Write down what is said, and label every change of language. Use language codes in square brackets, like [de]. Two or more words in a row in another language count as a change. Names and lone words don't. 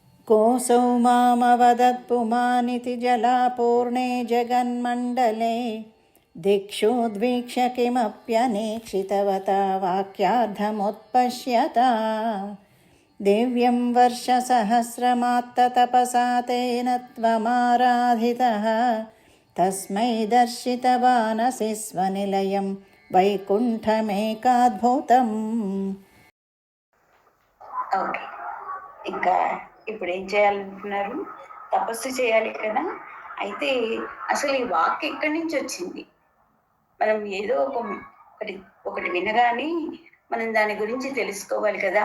[sa] कोऽसौ मामवदत्पुमानिति जलापूर्णे जगन्मण्डले दिक्षुद्वीक्ष्य किमप्यनेक्षितवता वाक्यार्थमुत्पश्यता दिव्यं वर्षसहस्रमात्ततपसा तेन त्वमाराधितः तस्मै दर्शितवानसि स्वनिलयं వైకుంఠమేకాద్భుతం. [te] ఓకే, ఇంకా ఇప్పుడు ఏం చేయాలనుకున్నారు? తపస్సు చేయాలి కదా. అయితే అసలు ఈ వాక్ ఎక్కడి నుంచి వచ్చింది? మనం ఏదో ఒకటి వినగానే మనం దాని గురించి తెలుసుకోవాలి కదా.